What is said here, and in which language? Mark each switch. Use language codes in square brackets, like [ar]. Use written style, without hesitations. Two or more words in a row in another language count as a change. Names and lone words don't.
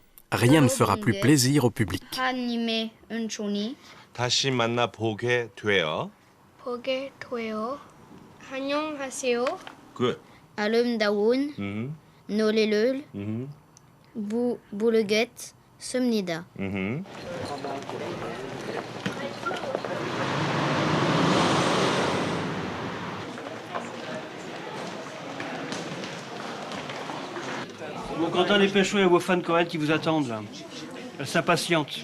[fr] Rien ne fera plus plaisir au public. [ko] 하나님의 은총이 다시 만나 보게 되어 보게 돼요. 안녕하세요. Good. 아름다운 노래를 부르겠습니다. [fr] Bon, Quentin, dépêche-toi, il y a vos fans coréennes qui vous attendent là. Elles s'impatientent.